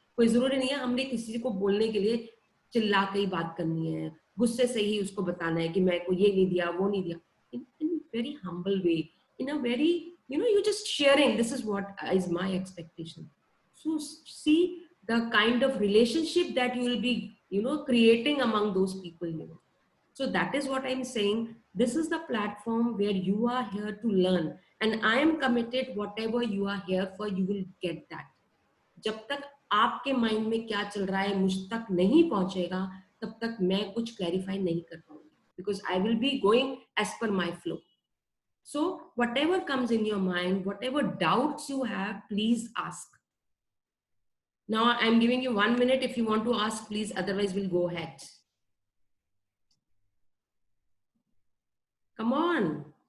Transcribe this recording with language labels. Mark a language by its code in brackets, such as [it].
[hi] कोई जरूरी नहीं है हमने किसी को बोलने के लिए चिल्ला के ही बात करनी है, गुस्से से ही उसको बताना है कि मैं को ये नहीं दिया, वो नहीं दिया. [en] In very humble way, in a very, you're just sharing, this is what is my expectation. So see the kind of relationship that you will be creating among those people. So that is what I'm saying. This is the platform where you are here to learn, and I am committed, whatever you are here for, you will get that. [hi] जब तक आपके mind में क्या चल रहा है मुझ तक नहीं पहुंचेगा, तब तक मैं कुछ क्लैरिफाई नहीं कर पाऊंगी, [en] because I will be going as per my flow. So whatever comes in your mind, whatever doubts you have, please ask. Now I'm giving you 1 minute. If you want to ask, please, otherwise we'll go ahead. Come on.